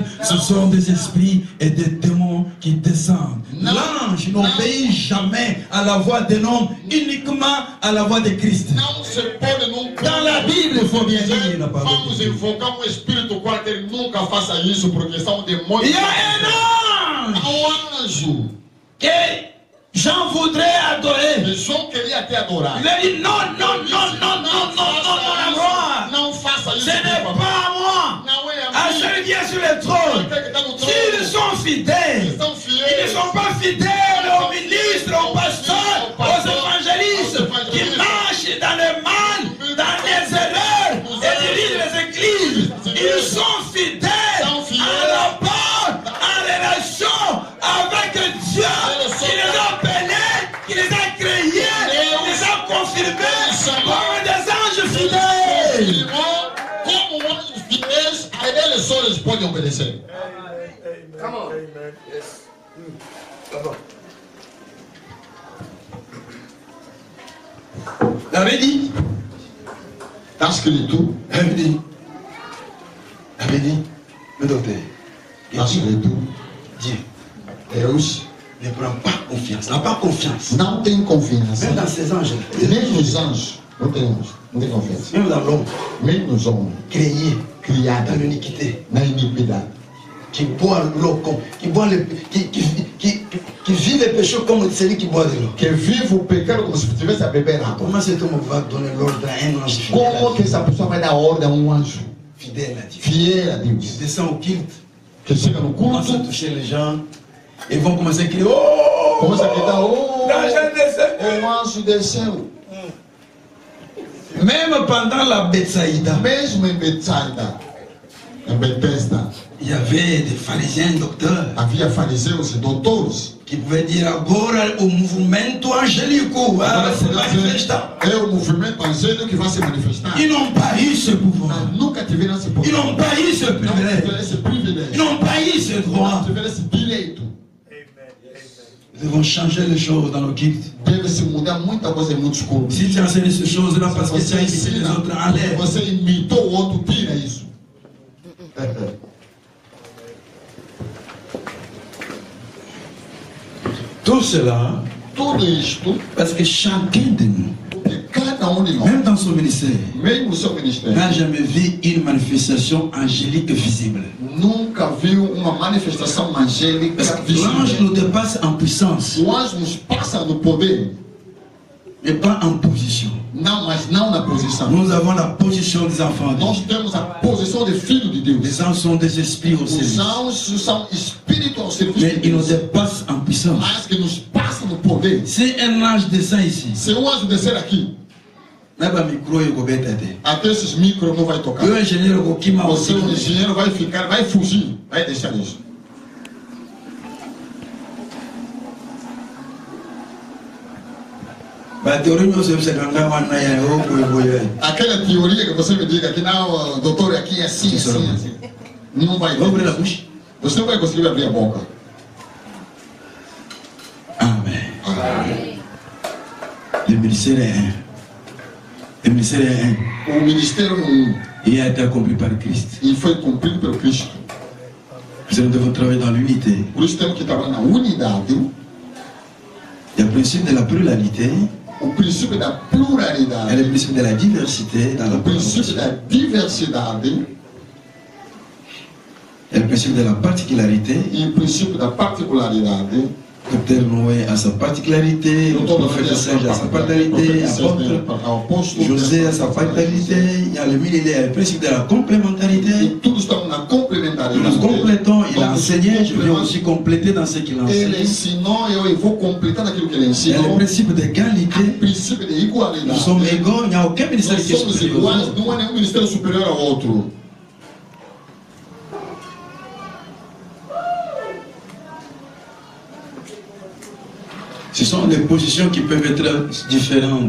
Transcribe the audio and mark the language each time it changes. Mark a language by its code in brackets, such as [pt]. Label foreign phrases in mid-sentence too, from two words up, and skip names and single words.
[fr] Ce sont des esprits et des démons qui descendent. Non. L'ange n'obéit jamais à la voix d'un homme, uniquement à la voix de Christ. [pt] Não se pode nunca. [fr] Dans la Bible, il faut bien dire la parole de [pt] Vamos [fr] Dieu. [pt] invocar um espírito qual que ele nunca faça isso, porque são demônios. [fr] Il y a un que Jean voudrait adorer. [pt] Mais João queria te adorar. [fr] Il a dit non, non, non, non, non, non, non, non, à moi. [pt] Não faça isso. [fr] Ce n'est pas à moi. [pt] Não é a [fr] À [pt] mim. [fr] celui qui est sur le trône. S'ils sont fidèles, ils ne sont pas fidèles aux ministres, aux pasteurs, aux évangélistes qui marchent dans le mal, dans les erreurs et dirigent les églises. Ils sont fidèles à la part, en relation avec Dieu qui les a appelés, qui les a créés, qui les a confirmés comme des anges fidèles. [pt] Como homens fiéis, a eles só eles podem obedecer. [en] Come on. Amen. Yes. [fr] Avait dit, [pt] Está escrito, [fr] avait dit, le docteur, [pt] está escrito, [fr] Dieu [pt] Deus [fr] ne prend pas confiance, n'a pas confiance. [pt] não tem confiança. [fr] Même dans ces anges, [pt] Nem nos anjos, não tem confiança. [fr] même dans l'homme [pt] Nem nos homens, [fr] créé dans [pt] criados [fr] l'iniquité, [pt] na iniquidade. [fr] qui boit l'eau, qui vit les péchés comme celui qui boit de l'eau. [pt] Que vive o pecado como se estivesse a beber água. [fr] Comment cet homme va donner l'ordre à un ange fidèle, [pt] Como que essa pessoa vai dar ordem a anjo [fr] fidèle à Dieu? [pt] fiel a [fr] Il [pt] Deus? [fr] descend au culte, [pt] Que chega no [fr] commence à [pt] culto, [fr] toucher les gens, et vont commencer à crier, oh, [pt] começa a gritar, oh, [fr] l'ange descend. [pt] o anjo desceu. [fr] Même pendant la Bethsaïda, [pt] Mesmo em Betsaida, em Betesda, [fr] il y avait des pharisiens docteurs [pt] havia fariseus e doutores. [fr] qui pouvaient dire [pt] agora o movimento angélico vai se manifestar. É o movimento angélico que vai se manifestar. [fr] Ils n'ont pas eu ce pouvoir. [pt] Mas nunca tiveram esse [fr] Ils [pt] poder. [fr] n'ont pas eu ce [pt] Não [fr] privilège. [pt] tiveram esse privilégio. [fr] Ils n'ont pas eu ce droit. [pt] Não tiveram esse direito. [fr] Nous devons changer les choses dans nos cultes. [pt] Deve-se mudar muita coisa em muitos cultos. [fr] Si tu enseignes ces choses-là parce que tu as [pt] Você [fr] imité les autres, [pt] ensina, [fr] enlève. [pt] você imitou o outro, tira isso. [fr] Tout cela, [pt] Tudo isto, [fr] parce que chacun de nous, [pt] porque cada de nós, [fr] même dans son ministère, [pt] mesmo o seu ministério, [fr] n'a jamais vu une manifestation angélique visible. [pt] nunca viu uma manifestação angélica [fr] Parce que l'ange [pt] visível. [fr] nous dépasse en puissance, [pt] O anjo nos passa no poder, [fr] mais pas en position. [pt] não, mas não na posição. [fr] Nous avons la position des enfants de [pt] Nós [fr] Dieu. [pt] temos a posição de filho de Deus. [fr] Les anges sont des esprits au [pt] Os [fr] service, [pt] anjos são espíritos ao serviço [fr] mais [pt] de [fr] ils nous [pt] Deus, [fr] dépassent en puissance. [pt] mas que nos passa no poder. [fr] Si un ange descend ici, [pt] Se o anjo descer aqui, [fr] n'a pas micro et gobeta. [pt] até esses micros não vai tocar. [fr] Le ingénieur qui m'a [pt] O [fr] aussi. [pt] seu engenheiro vai ficar, vai fugir, vai deixar isso. Aquela teoria que você me diga que não, doutor, aqui é assim, assim, assim. Não vai [fr] Ouvre la [pt] ter. [fr] bouche. [pt] Você não vai conseguir abrir a boca. [fr] Amen. Le ministère est un. Le ministère est un. [pt] O ministério não, [fr] Il a été accompli par Christ. [pt] e foi cumprido pelo Cristo. [fr] Nous devons travailler dans l'unité. [pt] Por isso temos que trabalhar na unidade, [fr] Il y a le principe de la pluralité [pt] o princípio da [fr] et le [pt] pluralidade, [fr] principe de la diversité dans la [pt] o princípio [fr] collaboration. [pt] da diversidade [fr] Et le principe de la particularité. [pt] e o princípio da particularidade. [fr] Docteur Noé a sa particularité, le prophète Serge a sa particularité, l'apôtre José a sa particularité, il y a le millénaire, le principe de la complémentarité. [pt] E tudo está na [fr] Nous [pt] complementaridade. [fr] nous complétons, il a Donc, enseigné, je vais aussi compléter dans ce qu'il [pt] Ele [fr] enseigne. [pt] ensinou, eu vou completar naquilo que ele [fr] Il y a [pt] ensinou. [fr] le principe d'égalité. [pt] O princípio de [fr] Nous [pt] igualdade. [fr] sommes égaux, il n'y a aucun ministère [pt] Nós [fr] qui est [pt] somos [fr] supérieur aux [pt] iguais, [fr] autres. [pt] não há nenhum ministério superior ao outro. [fr] Ce sont des positions qui peuvent être différentes.